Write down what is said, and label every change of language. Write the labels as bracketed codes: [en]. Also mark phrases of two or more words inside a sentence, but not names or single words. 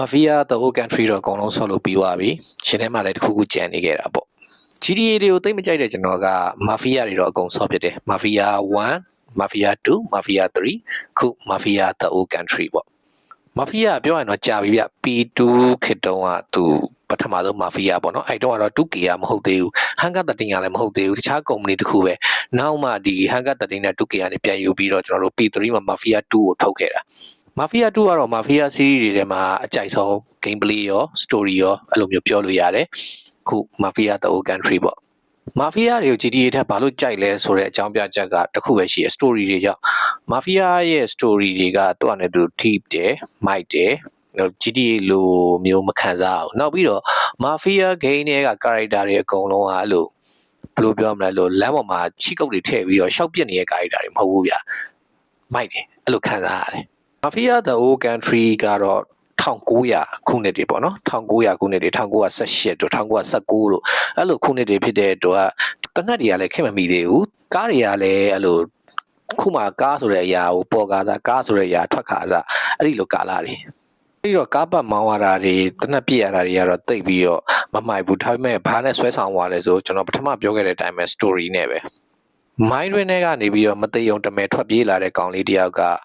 [my] Mafia the whole country တော့အကုန်လုံးဆော့လို့ပြီးသွားပြီရှင်ထဲမှာလည်းတစ်ခုခုကြံနေခဲ့တာပေါ့ GTA တွေကိုသိမကြိုက်တဲ့ကျွန်တော်က Mafia တွေတော့အကုန်ဆော့ဖြစ်တယ် Mafia 1 Mafia 2 Mafia 3ခု Mafia the whole country ပေါ့ Mafia ပြောရင်တော့ကြာပြီဗျ P2 ခေတ်တုန်းကသူပထမဆုံး Mafia ပေါ့နော်အဲ့တုန်းကတော့ 2K ကမဟုတ်သေးဘူး Hangar 13ကလည်းမဟုတ်သေးဘူးတခြား company တစ်ခုပဲနောက်မှဒီ Hangar 13နဲ့ 2K ကနေပြန်ယူပြီးတော့ကျွန်တော်တို့ P3 မှာ Mafia 2ကိုထုတ်ခဲ့တာ Mafia 2ကတော့ Mafia series တွေထဲမှာအကြိုက်ဆုံး gameplay ရော story ရောအဲ့လိုမျိုးပြောလို့ရတယ်ခု Mafia the whole country ပေါ့ Mafia တွေကို GTA ထက်ဘာလို့ကြိုက်လဲဆိုတဲ့အ ကြောင်းပြချက်ကတစ်ခုပဲရှိရ story တွေကြောင့် Mafia ရဲ့ story တွေကသူ့အနေနဲ့သူ deep တယ် might တယ် GTA လိုမျိုးမခံစားအောင်နောက်ပြီးတော့ Mafia game တွေက character တွေအကုန်လုံးကအဲ့လိုဘယ်လိုပြောမလဲ လို့လမ်းပေါ်မှာချီကုတ်တွေထည့်ပြီးတော့ရှောက်ပြစ်နေတဲ့ character တွေမဟုတ်ဘူးဗျ might တယ်အဲ့လိုခံစားရတယ် Mafia the whole country ကတော့1900ခုနှစ်တွေပေါ့နော်1900 ခုနှစ်တွေ1918တို့1919တို့အဲ့လိုခုနှစ်တွေဖြစ်တဲ့အတွက်တနက်တွေကလည်းခင်မမိသေးဘူးကားတွေကလည်းအဲ့လိုခုမှကားဆိုတဲ့အရာကိုပေါ်ကားစားကားဆိုတဲ့အရာထွက်ခါစားအဲ့ဒီလိုကာလာတွေပြီးတော့ကားပတ်မောင်းရတာတွေတနက်ပြည့်ရတာတွေကတော့တိတ်ပြီးတော့မမှိုက်ဘူးဒါပေမဲ့ဘာနဲ့ဆွဲဆောင်သွားလဲဆိုကျွန်တော်ပထမပြောခဲ့တဲ့အတိုင်းပဲ story နဲ့ပဲ mind တွင်းထဲကနေပြီးတော့မသိုံတမဲထွက်ပြေးလာတဲ့ကောင်လေးတယောက်က